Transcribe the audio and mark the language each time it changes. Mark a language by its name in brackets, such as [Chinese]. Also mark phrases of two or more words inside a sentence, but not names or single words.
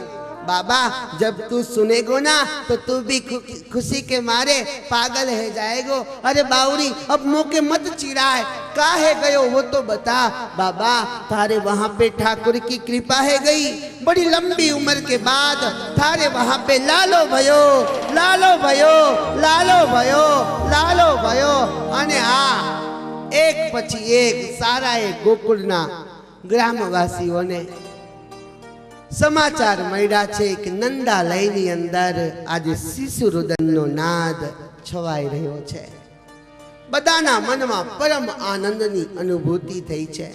[Braj] बाबा जब तू सुनेगो ना तो तू भी खुशी के मारे पागल है जाएगो. अरे बावरी अब मौके मत चिढ़ाए, कहाँ है गयो वो तो बता. बाबा थारे वहाँ पे ठाकुर की कृपा है गई. बड़ी लंबी उम्र के बाद थारे वहाँ पे लालो भयो, लालो भयो, लालो भयो, लालो भयो. [Gujarati] અને આ એક પછી એક સારાએ ગોકુળના ગ્રામવાસીઓને સમાચાર મળ્યા છે કે નંદાલયની અંદર આજે શિશુરુદનનો નાદ છવાઈ રહ્યો છે. બધાના મનમાં પરમ આનંદની અનુભૂતિ થઈ છે.